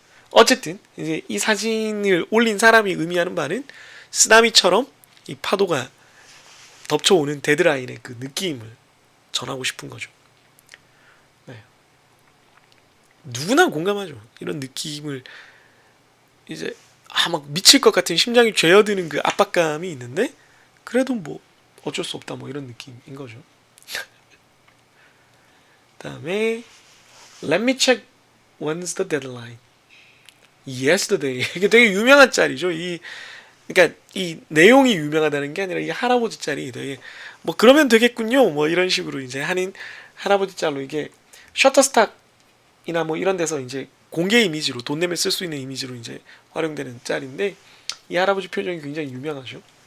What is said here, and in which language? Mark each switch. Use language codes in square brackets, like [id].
[ko] 어쨌든 이제 이 사진을 올린 사람이 의미하는 바는 쓰나미처럼 이 파도가 덮쳐오는 데드라인의 그 느낌을 전하고 싶은 거죠. 네. 누구나 공감하죠. 이런 느낌을 이제 막 미칠 것 같은 심장이 죄어드는 그 압박감이 있는데 그래도 뭐 어쩔 수 없다 뭐 이런 느낌인 거죠. 그다음에 [en] Let me check when's the deadline. Yesterday. [ko] 이게 되게 유명한 짤이죠. 그러니까 이 내용이 유명하다는 게 아니라 이 할아버지 짤이 되게 뭐 그러면 되겠군요. 뭐 이런 식으로 이제 하는 할아버지 짤로 이게 셔터스탁이나 뭐 이런 데서 이제 공개 이미지로 돈 내면 쓸 수 있는 이미지로 이제 활용되는 짤인데 이 할아버지 표정이 굉장히 유명하죠.